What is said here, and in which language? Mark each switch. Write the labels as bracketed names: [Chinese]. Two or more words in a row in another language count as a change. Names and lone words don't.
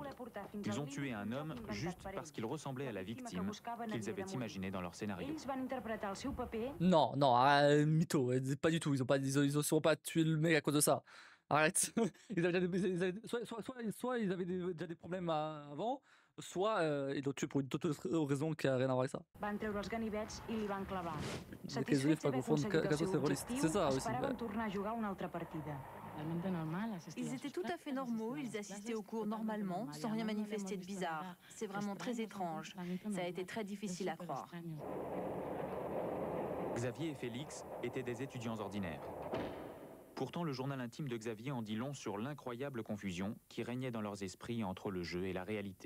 [French] Ils ont tué un homme juste parce qu'il ressemblait à la victime qu'ils avaient imaginée dans leur scénario. Non, mytho, pas du tout. Ils ne sont pas tué le mec à cause de ça. Arrête. Soit ils avaient déjà des problèmes avant, soit ils l'ont tué pour une toute autre raison qui n'a rien à voir avec ça. [Catalan] Satisfets d'haver aconseguit el seu objectiu, [French] c'est ça aussi. [Catalan] esperaven tornar a jugar una altra partida. [French] Ils étaient tout à fait normaux, ils assistaient aux cours normalement, sans rien manifester de bizarre. C'est vraiment très étrange. Ça a été très difficile à croire. Xavier et Félix étaient des étudiants ordinaires. Pourtant, le journal intime de Xavier en dit long sur l'incroyable confusion qui régnait dans leurs esprits entre le jeu et la réalité.